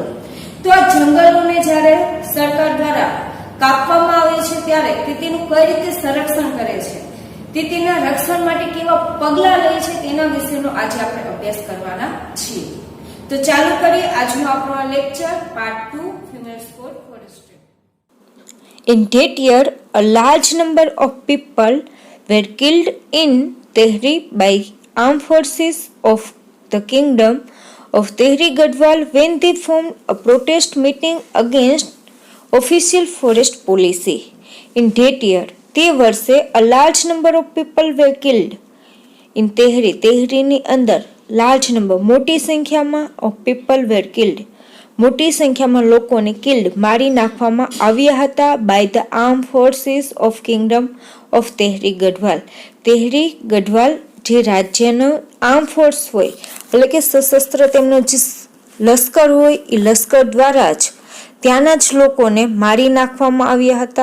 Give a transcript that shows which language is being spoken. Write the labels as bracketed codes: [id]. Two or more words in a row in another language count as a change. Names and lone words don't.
[gu] તો આ જંગલોને જ્યારે સરકાર દ્વારા કાપવામાં આવે છે ત્યારે તે તેનું કઈ રીતે સંરક્ષણ કરે છે, તે તેના રક્ષણ માટે કેવા પગલાં લે છે, તેના વિશેનો આજે આપણે અભ્યાસ કરવાના છીએ. તો ચાલુ કરીએ આજનો આપણો આ [en] lecture part 2 females for forest. In that year, a large number of people were killed in Tehri by armed forces of the kingdom of Tehri Gadwal when they formed a protest meeting against official forest policy. In that year, [gu] તે વર્ષે [en] a large number of people were killed in Tehri. [gu] તેહરીની અંદર [en] large number [gu] મોટી સંખ્યામાં [en] of people were killed. [gu] મોટી સંખ્યામાં લોકોને કિલ્ડ મારી નાખવામાં આવ્યા હતા [en] by the arm forces of kingdom of [gu] તેહરી ગઢવાલ. તેહરી ગઢવાલ જે રાજ્યનો આર્મ ફોર્સ હોય એટલે કે સશસ્ત્ર તેમનો જે લશ્કર હોય એ લશ્કર દ્વારા જ ત્યાંના જ લોકોને મારી નાખવામાં આવ્યા હતા.